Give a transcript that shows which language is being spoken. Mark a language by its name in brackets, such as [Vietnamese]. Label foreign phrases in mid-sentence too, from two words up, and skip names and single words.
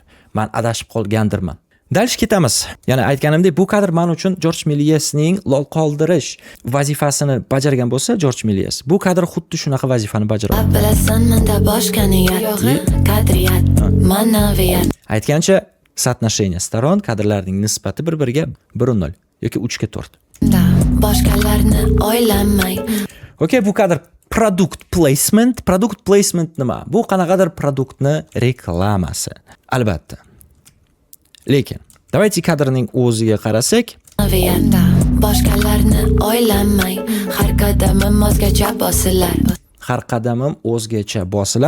[Uzbek] Men adashib qolgandirman. Dalish ketamiz. Yana aytganimdek, bu kadr men uchun Jorj Millesning lol qoldirish vazifasini bajargan bo'lsa, Jorj Milles bu kadr xuddi shunaqa vazifani bajaradi. Bilasan menda boshqa niyat, qadriyat, ma'naviyat. Aytgancha, [Russian] соотношение сторон [Uzbek] kadrlarning nisbati bir-biriga 1:0 yoki 3:4. Boshqalarni o'ylamay. Okay, bu kadr [English] product placement. Product placement [Uzbek] nima? Bu qanaqadir produktni reklamasi. Albatta. Lekin, давайте kadrning o'ziga qarasak, boshqalarni o'ylamay, har qadamim o'zgacha bosilar. Har qadamim o'zgacha bosilar.